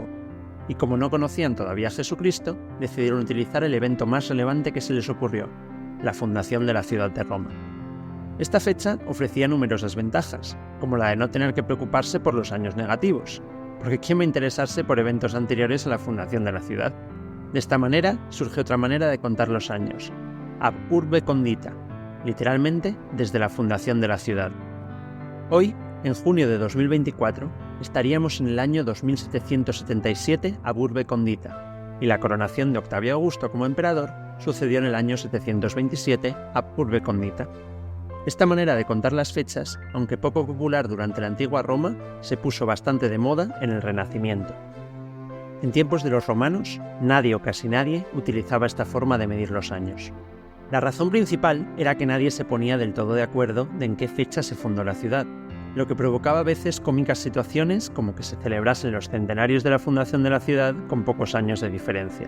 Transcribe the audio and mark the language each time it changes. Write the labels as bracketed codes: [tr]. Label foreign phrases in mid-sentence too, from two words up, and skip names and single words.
[es] Y como no conocían todavía a Jesucristo, decidieron utilizar el evento más relevante que se les ocurrió: la fundación de la ciudad de Roma. Esta fecha ofrecía numerosas ventajas, como la de no tener que preocuparse por los años negativos, porque ¿quién va a interesarse por eventos anteriores a la fundación de la ciudad? De esta manera surge otra manera de contar los años: [la] ab urbe condita, [es] literalmente desde la fundación de la ciudad. Hoy, en junio de 2024, estaríamos en el año 2777 [la] ab urbe condita, [es] y la coronación de Octavio Augusto como emperador sucedió en el año 727 [la] ab urbe condita. [es] Esta manera de contar las fechas, aunque poco popular durante la antigua Roma, se puso bastante de moda en el Renacimiento. En tiempos de los romanos, nadie o casi nadie utilizaba esta forma de medir los años. La razón principal era que nadie se ponía del todo de acuerdo de en qué fecha se fundó la ciudad, lo que provocaba a veces cómicas situaciones como que se celebrasen los centenarios de la fundación de la ciudad con pocos años de diferencia.